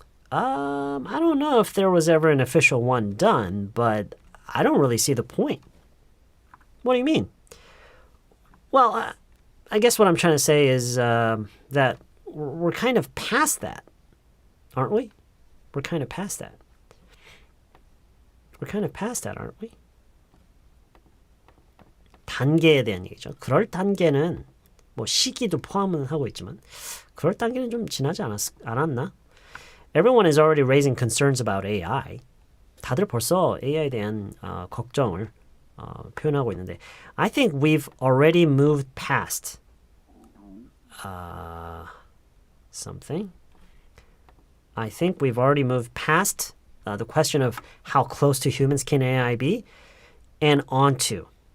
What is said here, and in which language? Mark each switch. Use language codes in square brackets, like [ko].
[en] I don't know if there was ever an official one done, but I don't really see the point. What do you mean? Well, I guess what I'm trying to say is that we're kind of past that, aren't we? We're kind of past that. We're kind of past that, aren't we? [ko] 단계에 대한 얘기죠. 그럴 단계는 뭐 시기도 포함은 하고 있지만 그럴 단계는 좀 지나지 않았나? [en] Everyone is already raising concerns about AI. [ko] 다들 벌써 AI에 대한 걱정을 표현하고 있는데 [en] I think we've already moved past something. I think we've already moved past the question of how close to humans can AI be and onto.